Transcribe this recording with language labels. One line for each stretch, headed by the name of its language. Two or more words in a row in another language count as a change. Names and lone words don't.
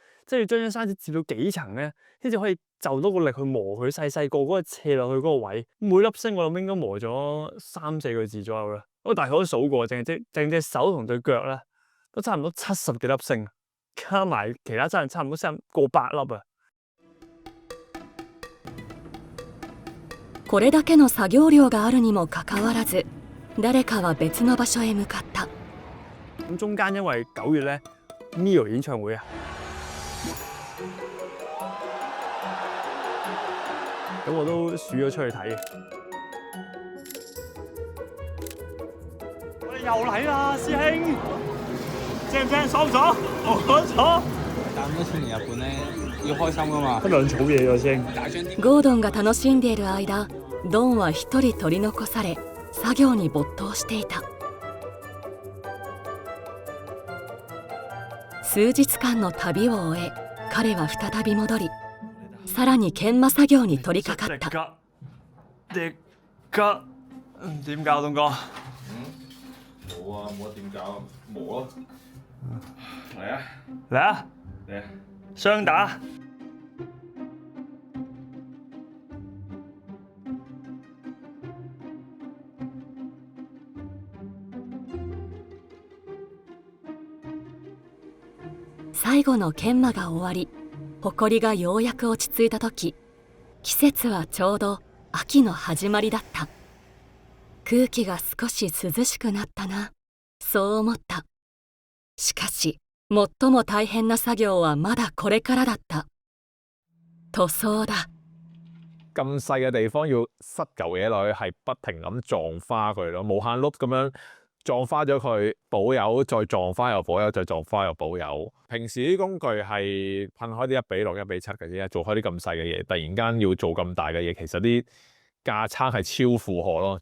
Cantonese: 即係要將張砂紙摺到幾層咧，先至可以就到個力去磨佢細個嗰個斜落去嗰個位。每粒星我諗應該磨咗3、4個字左右啦。我大概都數過，淨隻手同對腳咧，都差唔多70幾粒星，加埋其他真係差唔多過百粒啊。
Japanese: これだけの作業量があるにもかかわらず、誰かは別の場所へ向かった。
Cantonese: 咁中間因為9月咧 Mio 演唱會啊。咁我都數咗出去睇嘅。我哋又嚟啦，師兄，正唔正？爽唔爽？我爽。但咁多錢嚟日本咧，要開心噶嘛。不兩草嘢喎，師兄。
Japanese: ゴードンが楽しんでいる間、ドンは一人取り残され、作業に没頭していた。数日間の旅を終え、彼は再び戻り、さらに研磨作業に取り掛かった。
Cantonese: 點搞東哥？冇啊，冇得點搞，磨咯。嚟啊！嚟啊！嚟啊！雙打。
Japanese: 最後の研磨が終わり、埃がようやく落ち着いた時、季節はちょうど秋の始まりだった。空気が少し涼しくなったな、そう思った。しかし最も大変な作業はまだこれからだった。塗裝だ。
Cantonese: 咁細嘅地方要塞嚿嘢落去，係不停咁撞花佢咯，無限碌咁樣撞花咗佢，補油，再撞花又補油，再撞花又補油。平時啲工具係噴開啲1:6、1:7嘅啫，做開啲咁細嘅嘢，突然間要做咁大嘅嘢，其實啲架撐係超負荷咯。